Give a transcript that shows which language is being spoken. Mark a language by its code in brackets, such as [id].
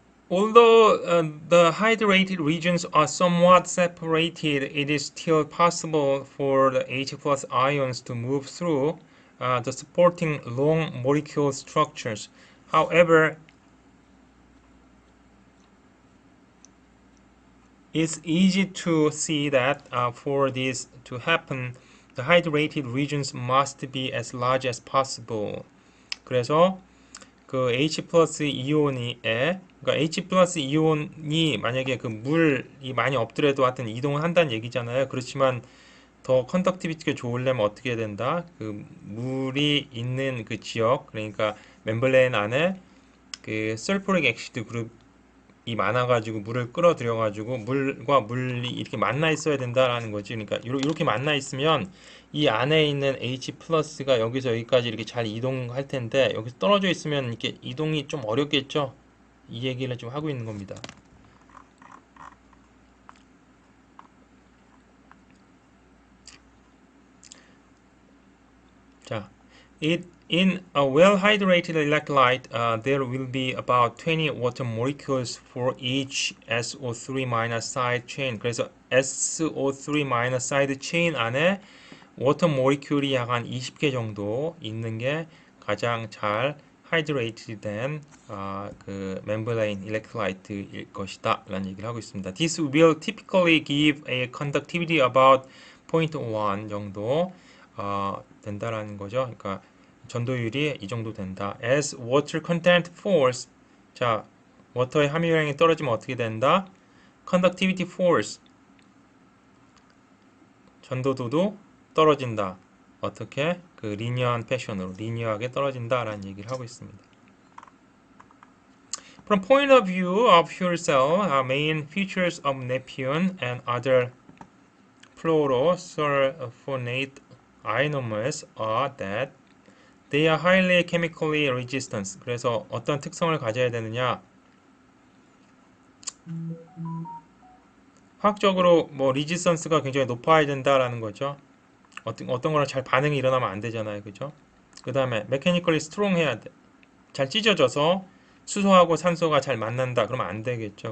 [en] Although the hydrated regions are somewhat separated, it is still possible for the H plus ions to move through the supporting long molecule structures. However, it's easy to see that for this to happen, the hydrated regions must be as large as possible. 그래서 [ko] 그 H 플러스 이온이 그러니까 H 플러스 이온이 만약에 그 물이 많이 없더라도 하여튼 이동을 한다는 얘기잖아요. 그렇지만 더 컨덕티비티가 좋으려면 어떻게 해야 된다? 그 물이 있는 그 지역, 그러니까 멤브레인 안에 그 설포릭 액시드 그룹이 많아가지고 물을 끌어들여가지고 물과 물이 이렇게 만나 있어야 된다라는 거지. 그러니까 이렇게 만나 있으면 이 안에 있는 H 플러스가 여기서 여기까지 이렇게 잘 이동할 텐데 여기서 떨어져 있으면 이렇게 이동이 좀 어렵겠죠. 이 얘기를 좀 하고 있는 겁니다. [en] 자, in a well-hydrated electrolyte, there will be about 20 water molecules for each SO3- side chain. [ko] 그래서 SO3- side chain 안에 워터 모리큘이 약 한 20개 정도 있는 게 가장 잘 hydrated 된 그 membrane electrolyte일 것이다 라는 얘기를 하고 있습니다. [en] This will typically give a conductivity about 0.1 [ko] 정도 된다라는 거죠. 그러니까 전도율이 이 정도 된다. [en] As water content falls, [ko] 자, 워터의 함유량이 떨어지면 어떻게 된다? [en] Conductivity falls, [ko] 전도도도 떨어진다. 어떻게? 그 리니어한 패션으로 리니어하게 떨어진다라는 얘기를 하고 있습니다. [en] From point of view of fuel cell, main features of nepion and other fluorosulfonate ionomers are that they are highly chemically resistant. [ko] 그래서 어떤 특성을 가져야 되느냐? 화학적으로 뭐 리지스턴스가 굉장히 높아야 된다라는 거죠. 어떤 거랑 잘 반응이 일어나면 안 되잖아요. 그죠? 그 다음에 메카니컬리 스트롱 해야 돼. 잘 찢어져서 수소하고 산소가 잘 만난다. 그러면 안 되겠죠.